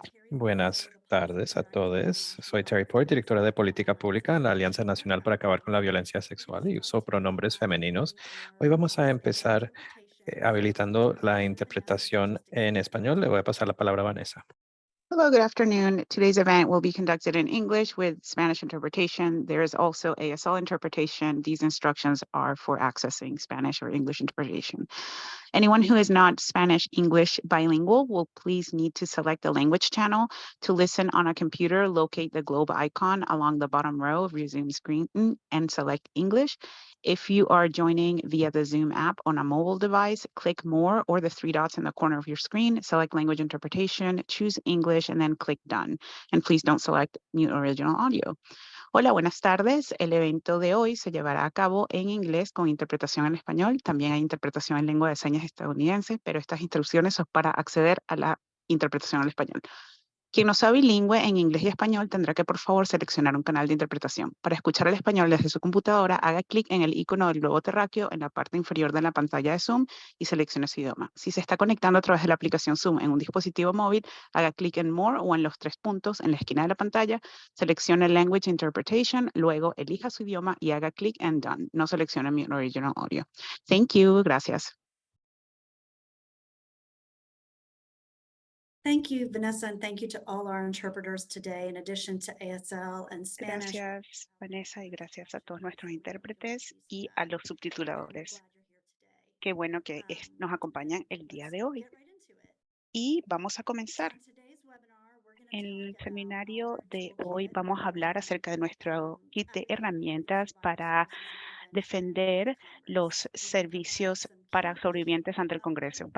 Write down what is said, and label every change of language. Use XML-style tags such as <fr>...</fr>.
<es>Buenas tardes a todos. Soy Terry Poy, directora de Política Pública en la Alianza Nacional para Acabar con la Violencia Sexual y uso pronombres femeninos. Hoy vamos a empezar habilitando la interpretación en español. Le voy a pasar la palabra a Vanessa.</es> <en>Hello, good afternoon. Today's event will be conducted in English with Spanish interpretation. There is also ASL interpretation. These instructions are for accessing Spanish or English interpretation. Anyone who is not Spanish English bilingual will please need to select the language channel. To listen on a computer, locate the globe icon along the bottom row of your Zoom screen and select English. If you are joining via the Zoom app on a mobile device, click More or the three dots in the corner of your screen, select Language Interpretation, choose English, and then click Done. And please don't select Mute Original Audio.</en> <es>Hola, buenas tardes. El evento de hoy se llevará a cabo en inglés con interpretación en español. También hay interpretación en lengua de señas estadounidense, pero estas instrucciones son para acceder a la interpretación al español. Quien no sea bilingüe en inglés y español tendrá que, por favor, seleccionar un canal de interpretación. Para escuchar el español desde su computadora, haga clic en el icono del globo terráqueo en la parte inferior de la pantalla de Zoom y seleccione su idioma. Si se está conectando a través de la aplicación Zoom en un dispositivo móvil, haga clic en More o en los tres puntos en la esquina de la pantalla, seleccione Language Interpretation, luego elija su idioma y haga clic en Done. No seleccione Mute Original Audio.</es> <en>Thank you.</en> <es>Gracias.</es> <en>Thank you, Vanessa, and thank you to all our interpreters today, in addition to ASL and Spanish.</en> <es>Gracias, Vanessa, y gracias a todos nuestros intérpretes y a los subtituladores. Qué bueno que nos acompañan el día de hoy. Y vamos a comenzar. En el seminario de hoy vamos a hablar acerca de nuestro kit de herramientas para defender los servicios para sobrevivientes ante el Congreso.</es>